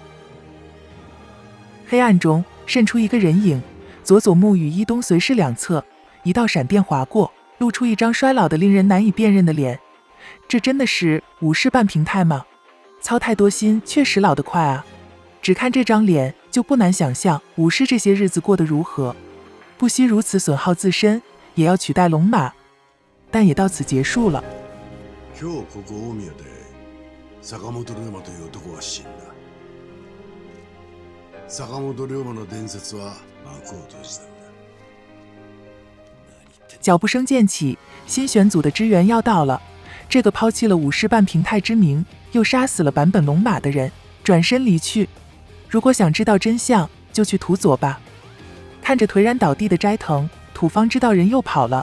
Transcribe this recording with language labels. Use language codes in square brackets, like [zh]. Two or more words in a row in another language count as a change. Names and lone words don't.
[zh] 黑暗中渗出一个人影，佐木与伊东随侍两侧，一道闪电划过，露出一张衰老的令人难以辨认的脸。这真的是武士半平太吗？操太多心，确实老得快啊！只看这张脸，就不難想象武士这些日子过得如何。不惜如此损耗自身，也要取代龙马，但也到此结束了。 [ja] 今日ここ大宮で坂本龍馬という男が死んだ。坂本龍馬の伝説は幕を閉じたんだ。 [zh] 脚步声渐起，新选组的支援要到了。这个抛弃了武士半平太之名，又杀死了坂本龙马的人，转身离去。如果想知道真相，就去土佐吧。看着颓然倒地的斋藤，土方知道人又跑了。